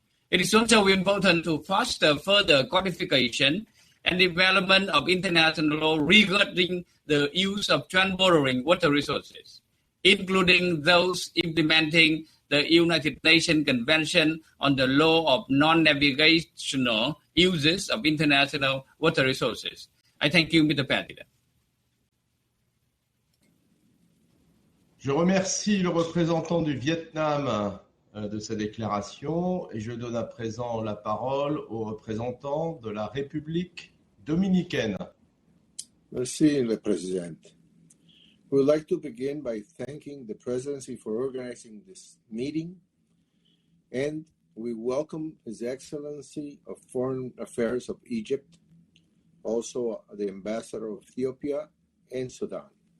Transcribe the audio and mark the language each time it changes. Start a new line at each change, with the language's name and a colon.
English: It is also important to foster further codification and development of international law regarding the use of trans-border water resources, including those implementing the United Nations Convention on the Law of Non-Navigational Uses of International Water Resources. I thank you, Mr. President.
French: Je remercie le représentant du Vietnam de sa déclaration et je donne à présent la parole au représentant de la République dominicaine. Merci, le Président.
English: We would like to begin by thanking the Presidency for organizing this meeting, and we welcome His Excellency of Foreign Affairs of Egypt, also the Ambassador of Ethiopia and Sudan.